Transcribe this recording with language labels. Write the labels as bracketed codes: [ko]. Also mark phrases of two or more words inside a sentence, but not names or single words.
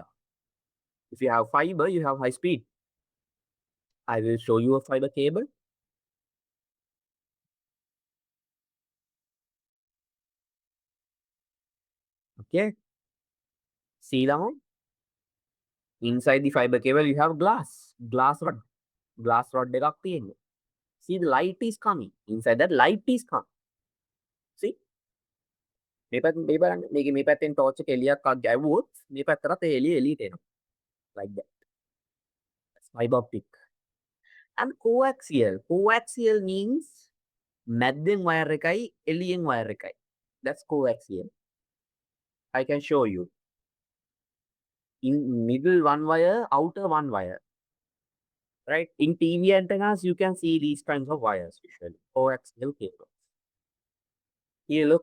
[en] If you have fiber, you have high speed. I will show you a fiber cable. Okay. See now? Inside the fiber cable, you have glass rod. Glass rod [si] එකක් තියෙනවා. [en] See, the light is coming. Inside that, light is coming. See? [si] මේ බලන්න මේ පැත්තෙන් torch එක එළියක් ගැවුවොත් මේ පැත්තට ඒ එළිය එළියට එනවා. [en] Like that. That's fiber optic. And coaxial. Coaxial means [si] මැද්දෙන් wire එකයි එළියෙන් wire එකයි. [en] That's coaxial. I can show you. In middle one wire, outer one wire. Right? In TV antennas, you can see these kinds of wires usually. Coaxial cables. Here, look.